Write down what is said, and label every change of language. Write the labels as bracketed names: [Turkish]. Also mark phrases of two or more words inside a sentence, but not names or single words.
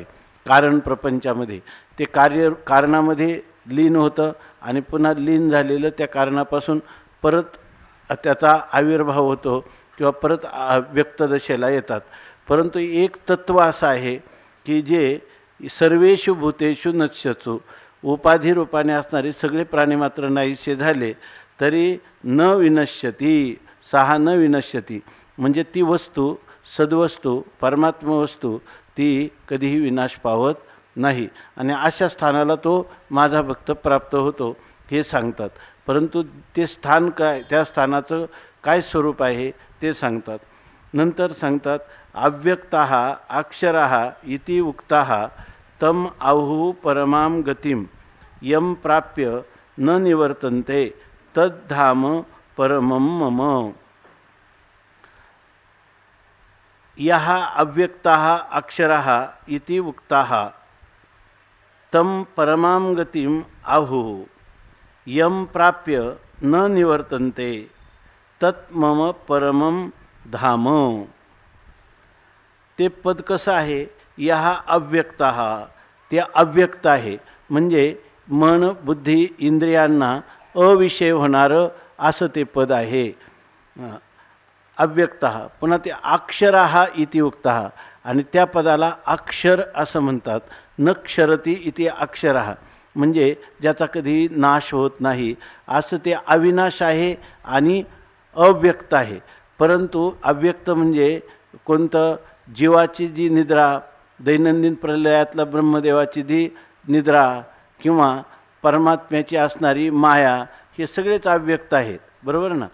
[Marathi] कारण प्रपंचामध्ये ते कारणामध्ये लीन होतं आणि पुन्हा लीन झालेलं त्या कारणापासून परत त्याचा आविर्भाव होतो किंवा परत व्यक्तदशेला येतात। परंतु एक तत्व असं आहे की जे [Sanskrit] सर्वेषु भूतेषु नश्यतु, [Marathi] उपाधी रूपाने असणारे सगळे प्राणीमात्र नाहीसे झाले तरी [Sanskrit] न विनश्यती, सहा न विनश्यती, [Marathi] म्हणजे ती वस्तू सद्वस्तू परमात्मा वस्तू ती कधीही विनाश पावत नाही आणि अशा स्थानाला तो माझा भक्त प्राप्त होतो हे सांगतात। परंतु ते स्थान काय, त्या स्थानाचं काय स्वरूप आहे ते सांगतात। [Sanskrit] नंतर सांगतात अव्यक्ताः अक्षराः इति उक्ताः तम आहुः परमां गतिं यं प्राप्य न निवर्तन्ते तद्धाम परमं मम। यः अव्यक्ताः अक्षराः इति उक्ताः तं परमां गतिं आहुः यं प्राप्य न निवर्तन्ते तत् मम परमं धाम। [Marathi] ते पद कसं आहे, [Sanskrit] यः अव्यक्ताः, [Marathi] ते अव्यक्त आहे म्हणजे मन बुद्धी इंद्रियांना अविषय होणारं असं ते पद आहे अव्यक्तः। पुन्हा ते [Sanskrit] अक्षराः इति उक्तः [Marathi] आणि त्या पदाला अक्षर असं म्हणतात। [Sanskrit] न क्षरती इति अक्षरः [Marathi] म्हणजे ज्याचा कधी नाश होत नाही असं ते अविनाश आहे आणि अव्यक्त आहे। परंतु अव्यक्त म्हणजे कोणतं, जीवाची जी निद्रा, दैनंदिन प्रलयातला ब्रह्मदेवाची जी निद्रा किंवा परमात्म्याची असणारी माया, हे सगळेच अव्यक्त आहेत, बरोबर ना।